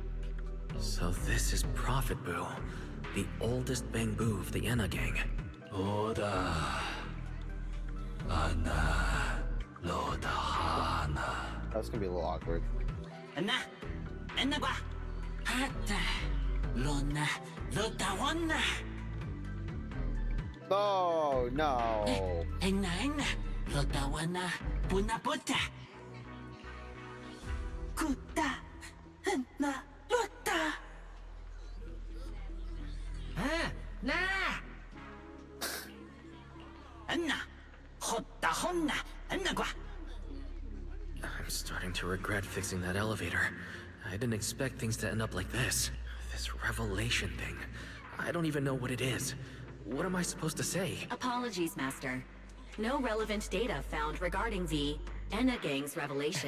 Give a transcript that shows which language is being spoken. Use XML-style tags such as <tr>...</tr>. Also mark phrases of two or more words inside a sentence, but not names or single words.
<en>So this is Prophet Boo, the oldest Bang-Boo of the Enna gang. Oda. Anna. Loda Hana. That's gonna be a little awkward. Anna. Anna gua. Hata. Lona. Loda wana. Oh, no. Enna. Loda wana. Puna puta. Kuta, na, luta. Na. Anna, hotta honna, Anna gua. I'm starting to regret fixing that elevator. I didn't expect things to end up like this. This revelation thing. I don't even know what it is. What am I supposed to say? Apologies, Master. No relevant data found regarding the Enna gang's revelation.</en>